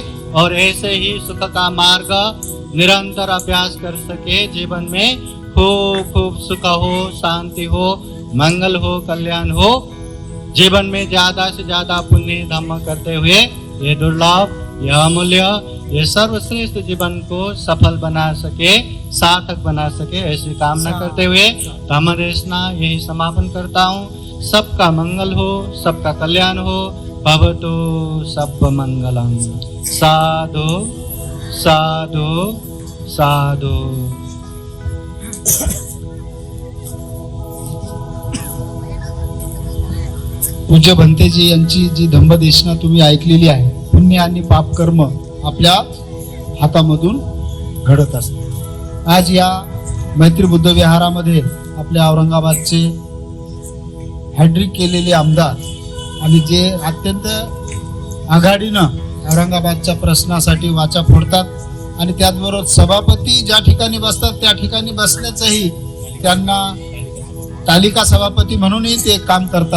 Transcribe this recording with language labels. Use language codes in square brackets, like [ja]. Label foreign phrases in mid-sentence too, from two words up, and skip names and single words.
[hi] और ऐसे ही सुख का मार्ग निरंतर अभ्यास कर सके, जीवन में खूब खूब सुख हो, शांति हो, मंगल हो, कल्याण हो, जीवन में ज्यादा से ज्यादा पुण्य धम्म करते हुए ये दुर्लभ, यह अमूल्य, ये सर्वश्रेष्ठ जीवन को सफल बना सके, सार्थक बना सके, ऐसी कामना करते हुए धम्म देशना यही समापन करता हूँ। सबका मंगल हो, सबका कल्याण हो, [pi] भवतु सब मंगलम। साधु साधु साधु। [mr] पूज्य भंतेजी यांची जी धम्मदेशना तुम्ही ऐकलेली आहे, पुण्य आणि पाप कर्म आपल्या हातामधून घडत असते। आज या मैत्री बुद्ध विहारामध्ये आपल्या औरंगाबादचे हॅड्रिक केलेले आमदार आणि जे अत्यंत आघाडीनं औरंगाबादच्या प्रश्नासाठी वाचा फोडतात आणि त्याचबरोबर सभापती ज्या ठिकाणी बसतात त्या ठिकाणी बसण्याचंही त्यांना तालिका सभापती म्हणूनही ते काम करतात।